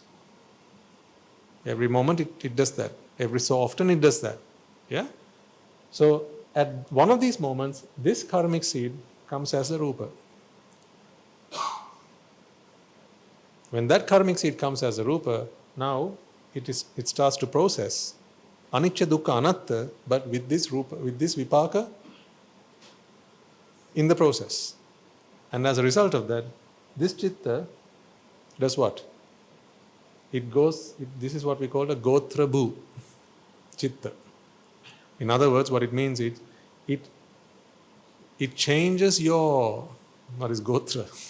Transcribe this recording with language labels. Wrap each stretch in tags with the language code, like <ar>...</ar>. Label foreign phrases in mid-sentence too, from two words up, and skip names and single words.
<en>Every moment it does that. Every so often it does that. Yeah? So at one of these moments, this karmic seed comes as a rupa. When that karmic seed comes as a rupa, now it starts to process</en> <pi>anicca, dukkha, anatta,</pi> <en>but with this rupa, with this vipaka in the process. And as a result of that, this chitta does what? This is what we call a</en> <pi>gotra bhu chitta.</pi> <en>In other words, what it means is, it changes your, what is gotra?</en>